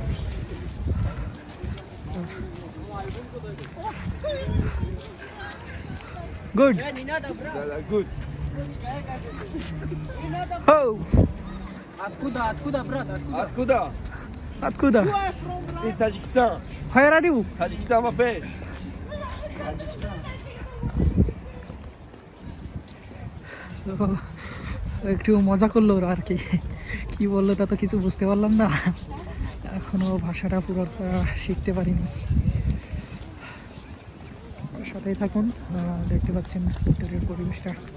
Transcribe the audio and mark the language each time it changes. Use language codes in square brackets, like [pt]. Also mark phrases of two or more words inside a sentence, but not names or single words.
[en] Good. Good. Oh. [ru] Откуда, брат? Откуда? Откуда? Из Таджикистана. [en] Where are you? [ru] Таджикистан, опять. Таджикистан. [bn] তো একটু মজা করলো ওরা আর কি, কি বললো তা তো কিছু বুঝতে পারলাম না, এখনো ভাষাটা পুরোটা শিখতে পারিনি। সাথেই থাকুন, দেখতে পাচ্ছেন ভিতরের পরিবেশটা।